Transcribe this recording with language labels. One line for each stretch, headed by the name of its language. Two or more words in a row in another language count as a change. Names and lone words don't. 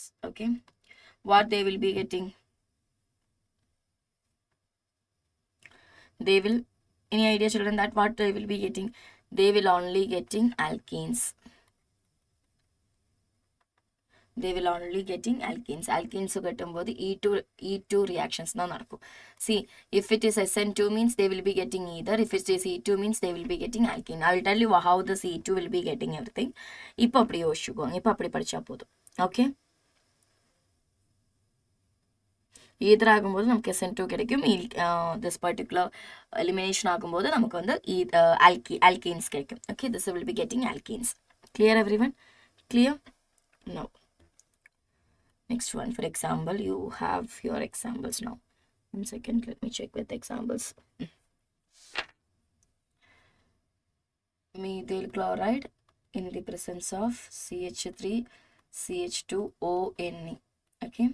English: Okay, what they will be getting? They will, any idea children that what they will be getting? They will only getting alkenes. They will only getting alkenes.
Tamil: Alkenes gettumbodhu E2 reactions na nadakkum.
English: See, if it is SN2 means they will be getting either. If it is E2 means they will be getting alkene. I will tell you how the C2 will be getting everything.
Tamil: இப்போ அப்படி யோசிச்சுக்கோங்க. இப்போ அப்படி படிச்சா போதும். ஓகே, ஈதர் ஆகும்போது நமக்கு SN2 கிடைக்கும்.
English: this particular elimination
Tamil: ஆகும்போது நமக்கு வந்து alkenes கிடைக்கும்.
English: Okay, this will be getting alkenes. Clear everyone? Clear? No. Next one, for example, you have your examples now. 1 second, let me check with examples. Methyl chloride in the presence of CH3, CH2ONe. Okay.